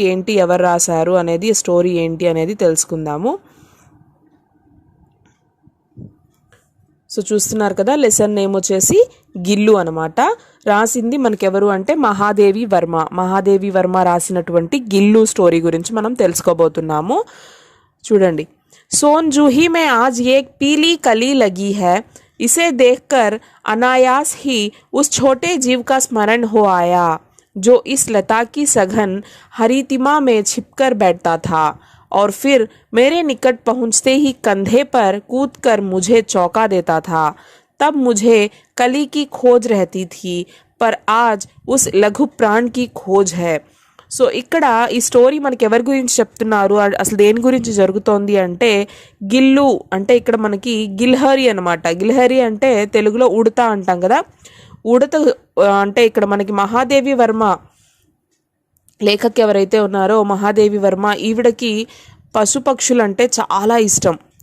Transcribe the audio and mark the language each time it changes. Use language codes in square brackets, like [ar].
[te] ఏంటి, ఎవరు రాశారు అనేది, స్టోరీ ఏంటి అనేది తెలుసుకుందాము. సో చూస్తున్నారు కదా, లెసన్ నేమ్ వచ్చేసి గిల్లు అనమాట. రాసింది మనకెవరు అంటే మహాదేవి వర్మ. మహాదేవి వర్మ రాసినటువంటి గిల్లు స్టోరీ గురించి మనం తెలుసుకోబోతున్నాము. చూడండి. [hi] सोन जूही में आज एक पीली कली लगी है. इसे देखकर अनायास ही उस छोटे जीव का स्मरण हो आया जो इस लता की सघन हरितिमा में छिपकर बैठता था और फिर मेरे निकट पहुंचते ही कंधे पर कूदकर मुझे चौंका देता था. तब मुझे कली की खोज रहती थी, पर आज उस लघु प्राण की खोज है. [te] సో ఇక్కడ ఈ స్టోరీ మనకి ఎవరి గురించి చెప్తున్నారు, అసలు దేని గురించి జరుగుతోంది అంటే గిల్లు అంటే ఇక్కడ మనకి గిల్హరి అనమాట. గిల్హరి అంటే తెలుగులో ఉడత అంటాం కదా. ఉడత అంటే ఇక్కడ మనకి మహాదేవి వర్మ లేఖక్ ఎవరైతే ఉన్నారో మహాదేవి వర్మ, ఈవిడకి పశుపక్షులు అంటే చాలా ఇష్టం.